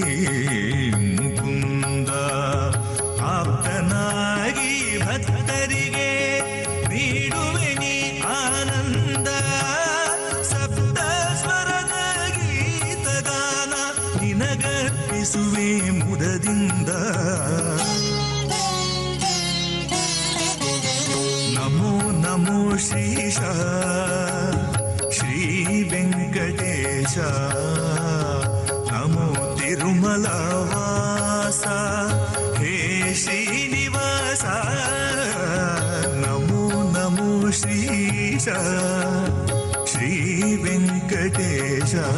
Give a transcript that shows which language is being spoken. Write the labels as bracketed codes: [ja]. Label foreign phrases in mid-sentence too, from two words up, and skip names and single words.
[kn] ಮುಕುಂದ ಆಪ್ತನಾಗಿ ಭಕ್ತರಿಗೆ ನೀಡುವೆ ನೀ ಆನಂದ ಸಪ್ತ ಸ್ವರದ ಗೀತಗಾನ ನಿನಗರ್ಪಿಸುವೆ ಮುದದಿಂದ [sa] ನಮೋ ಶ್ರೀಶ ಶ್ರೀ ವೆಂಕಟೇಶ ನಮೋ ತಿರುಮಲವಾಸ हे श्रीनिवास नमो श्रीश श्री वेङ्कटेश